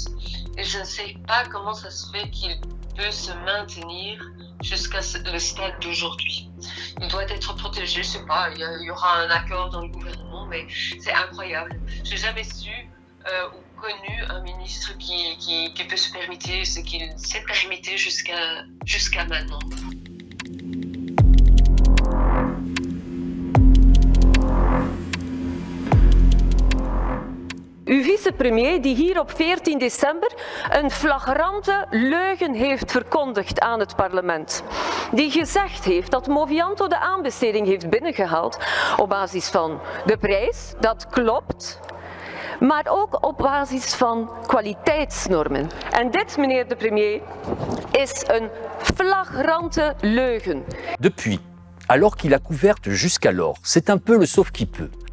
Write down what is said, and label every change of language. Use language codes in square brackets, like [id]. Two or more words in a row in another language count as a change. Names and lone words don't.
[fr] Et je ne sais pas comment ça se fait qu'il peut se maintenir jusqu'à le stade d'aujourd'hui. Il doit être protégé, je sais pas, il y aura un accord dans le gouvernement, mais c'est incroyable. J'ai jamais su ou connu un ministre qui peut se permettre ce qu'il s'est permis jusqu'à maintenant. [nl] Uw vicepremier die hier op 14 december een flagrante leugen heeft verkondigd aan het parlement. Die gezegd heeft dat Movianto de aanbesteding heeft binnengehaald op basis van de prijs, dat klopt, maar ook op basis van kwaliteitsnormen. En dit, meneer de premier, is een flagrante leugen. [fr] Depuis, alors qu'il a couverte jusqu'alors, c'est un peu le sauve qui peut.